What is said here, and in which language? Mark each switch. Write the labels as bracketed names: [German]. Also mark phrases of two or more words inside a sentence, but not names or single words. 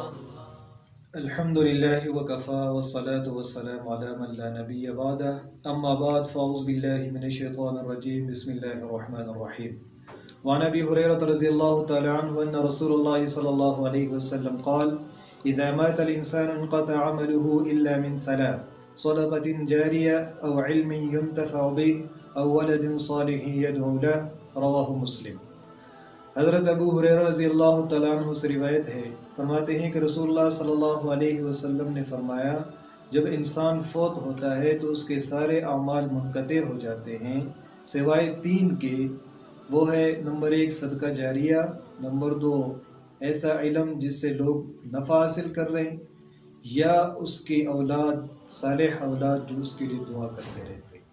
[Arabic] الحمد لله وكفى والصلاة والسلام على من لا نبي بعده أما بعد فأعوذ بالله من الشيطان الرجيم بسم الله الرحمن الرحيم وعن أبي هريرة رضي الله تعالى عنه أن رسول الله صلى الله عليه وسلم قال إذا مات الإنسان انقطع عمله إلا من ثلاث صدقة جارية أو علم ينتفع به أو ولد صالح يدعو له رواه مسلم. [Urdu] حضرت ابو ہریرہ رضی اللہ تعالیٰ عنہ سے روایت ہے، فرماتے ہیں کہ رسول اللہ صلی اللہ علیہ وسلم نے فرمایا جب انسان فوت ہوتا ہے تو اس کے سارے اعمال منقطع ہو جاتے ہیں سوائے تین کے، وہ ہے نمبر 1 صدقہ جاریہ، نمبر 2 ایسا علم جس سے لوگ نفع حاصل کر رہے ہیں، یا اس کی اولاد صالح اولاد جو اس کے لیے دعا کرتے رہتے ہیں۔